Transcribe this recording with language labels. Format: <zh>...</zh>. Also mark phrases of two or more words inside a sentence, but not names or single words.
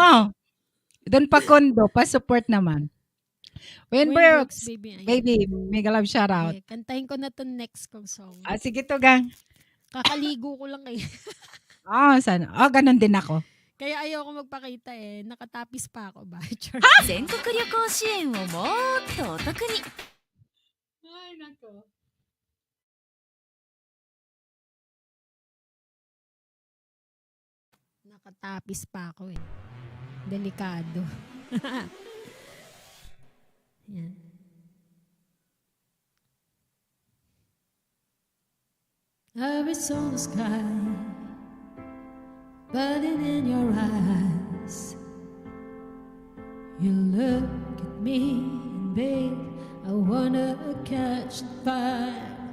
<tl>mo. Doon pa kondo. Pa-support naman. Wayne Wayne Brooks. baby. Ayan. Baby,</tl> <en>mega love shoutout.</en> <tl>Okay, kantahin ko na to next kong song. Sige, Tugang. Kakaligo ko lang kayo. Sana. Ganun din ako. Kaya ayaw ko magpakita eh. Nakatapis pa ako ba? Char.</tl> <ja>全国旅行支援をもっとお得に</ja> <tl>Ay, nako. Nakatapis pa ako eh. Delikado. Yan.</tl> <en>I saw the sky burning in your eyes. You look at me and babe, I wanna catch the fire.</en>